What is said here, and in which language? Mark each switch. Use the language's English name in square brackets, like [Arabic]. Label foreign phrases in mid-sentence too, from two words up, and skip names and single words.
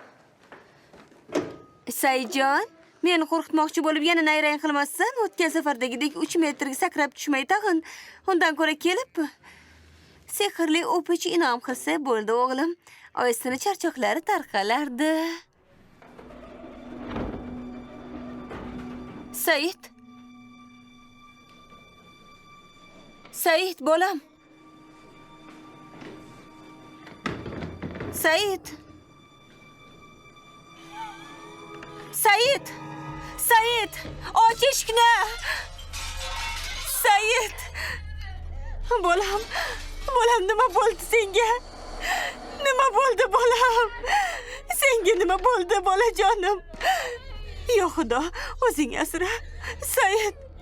[Uzbek] Saidjon, meni qo'rqitmoqchi bo'lib yana nayrang qilmassan? O'tgan safardagidek 3 metrga sakrab tushmay tag'in. Undan ko'ra kelib sehrli o'pich inom qilsa bo'ldi o'g'lim. Oyisini charchoqlari tarqalardi. Said. Said, bolam. Said. Said. Said, och eshikni. Said. Bolam. Bolam, nima bo'ldi senga? Nima bo'ldi bolam? Senga nima bo'ldi bolajonim? Yo Xudo, o'zing asra. Said.